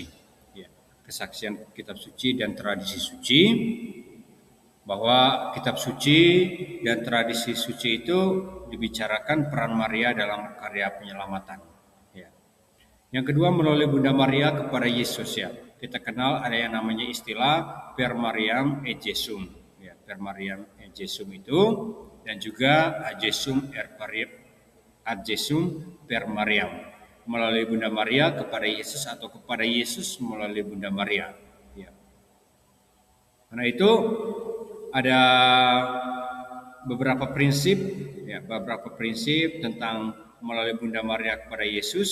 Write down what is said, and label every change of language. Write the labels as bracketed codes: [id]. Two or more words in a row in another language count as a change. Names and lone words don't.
[id] Kesaksian kitab suci dan tradisi suci. Bahwa kitab suci dan tradisi suci itu dibicarakan peran Maria dalam karya penyelamatan. Yang kedua, melalui Bunda Maria kepada Yesus ya. Kita kenal ada yang namanya istilah [la] Per Mariam et Jesum. [id] Ya, [la] Per Mariam et Jesum [id] itu, dan juga [la] ad Jesum per Mariam. [id] Melalui Bunda Maria kepada Yesus atau kepada Yesus melalui Bunda Maria. Ya. Karena itu ada beberapa prinsip tentang melalui Bunda Maria kepada Yesus.